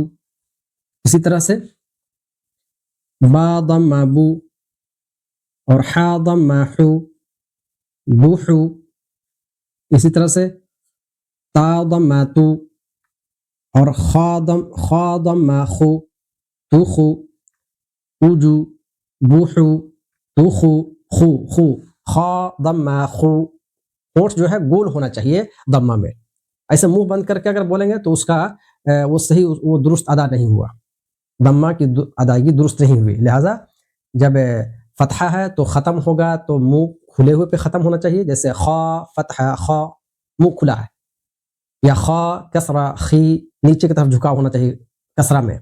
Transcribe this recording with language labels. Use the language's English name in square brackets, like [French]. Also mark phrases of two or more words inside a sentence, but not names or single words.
[Urdu] اسی طرح سے با ضمہ بو اور حا ضمہ حو، بوحو۔ اسی طرح سے تا ضمہ تو اور خا ضمہ خو، توخو، اوجو، بوحو، توخو، خو خو۔ خا ضمہ خو، ہونٹ جو ہے گول ہونا چاہیے ضمہ میں، ایسے منہ بند کر کے اگر بولیں گے تو اس کا وہ صحیح، وہ درست ادا نہیں ہوا، ضمہ کی ادائیگی درست نہیں ہوئی۔ لہٰذا جب فتحہ ہے تو ختم ہوگا تو منہ کھلے ہوئے پہ ختم ہونا چاہیے، جیسے خا فتحہ خا، منہ کھلا ہے، یا خا کسرہ خی، نیچے کی طرف جھکا ہونا چاہیے کسرہ میں۔